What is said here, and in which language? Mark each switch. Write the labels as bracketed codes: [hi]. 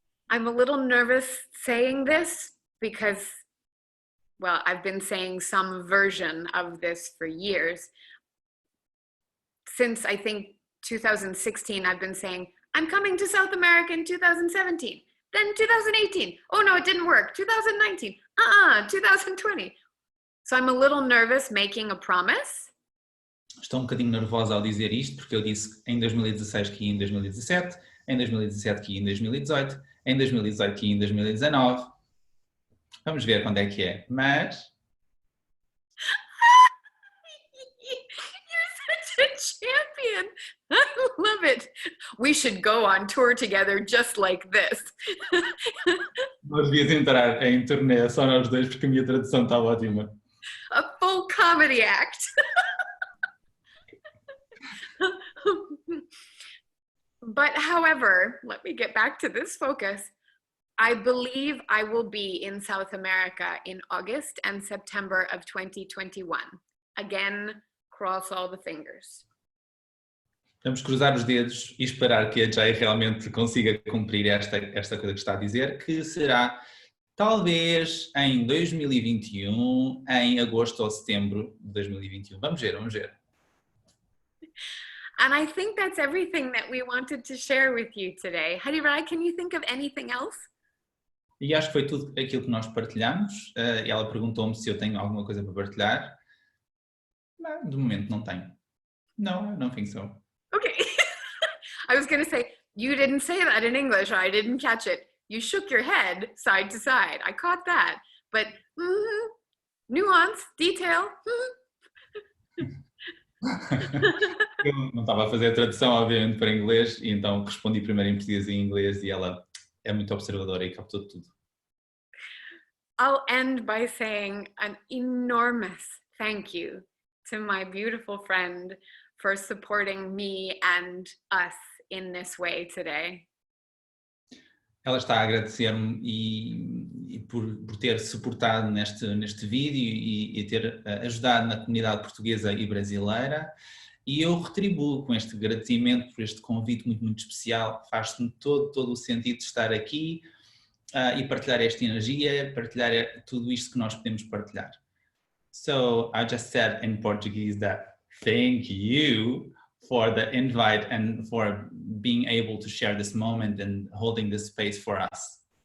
[en] I'm a little nervous saying this because, well, I've been saying some version of this for years. Since I think 2016, I've been saying, I'm coming to South America in 2017, then 2018. Oh no, it didn't work. 2019, 2020. So I'm a little nervous making a promise. [pt] Estou um bocadinho nervosa ao dizer isto, porque eu disse em 2016 que ia em 2017, em 2017 que ia em 2018, em 2018 que ia em 2019. Vamos ver quando é que é, mas... [en] You're such a champion. I love it. We should go on tour together just like this. [pt] Nós devíamos entrar em turnê só nós dois, porque a minha tradução está ótima. [en] A full comedy act. But however, let me get back to this focus. I believe I will be in South America in August and September of 2021. Again, cross all the fingers. [pt] Vamos cruzar os dedos e esperar que a Jai realmente consiga cumprir esta coisa que está a dizer, que será talvez em 2021, em agosto ou setembro de 2021. Vamos ver. [en] And I think that's everything that we wanted to share with you today. Hari Rai, can you think of anything else? [pt] E acho que foi tudo aquilo que nós partilhamos. Ela perguntou-me se eu tenho alguma coisa para partilhar. Não, de momento não tenho. [en] No, I don't think so. Okay. I was going to say, you didn't say that in English. I didn't catch it. You shook your head side to side. I caught that. But nuance, detail. [pt] Eu não estava a fazer a tradução, obviamente, para inglês, e então respondi primeiro em português e em inglês, e ela é muito observadora e captou tudo. I'll end by saying an enormous thank you to my beautiful friend for supporting me and us in this way today. Ela está a agradecer-me e por ter suportado neste vídeo e ter ajudado na comunidade portuguesa e brasileira, e eu retribuo com este agradecimento por este convite muito, muito especial. Faz-me todo o sentido de estar aqui e partilhar esta energia, partilhar tudo isto que nós podemos partilhar. [en] So I just said in Portuguese that thank you for the invite and for being able to share this moment and holding this space for us.